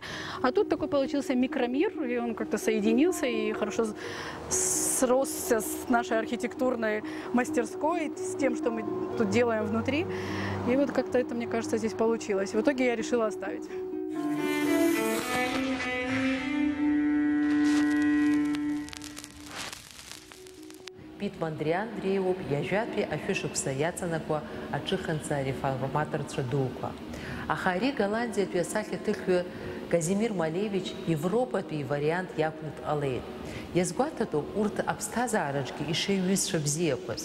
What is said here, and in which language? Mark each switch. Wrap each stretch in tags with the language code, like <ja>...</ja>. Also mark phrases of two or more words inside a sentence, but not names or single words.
<ru>А тут такой получился микромир, и он как-то соединился и хорошо сросся с нашей архитектурной мастерской, с тем, что мы тут делаем внутри. И вот как-то это, мне кажется, здесь получилось. В итоге я решила оставить.</ru> <ab>Пит Мандриан дреиуп иажәатәи ашәышықәса иаҵанакуа аҿыханца реформаторцәа дуқәа. Аха ари Голландиатәи асахьаҭыхҩы Казимир Малевич Европатәи ивариант иақәны дҟалеит. Иазгәаҭатәуп урҭ аԥсҭазаараҿгьы ишеиҩызцәа бзиақәаз.</ab>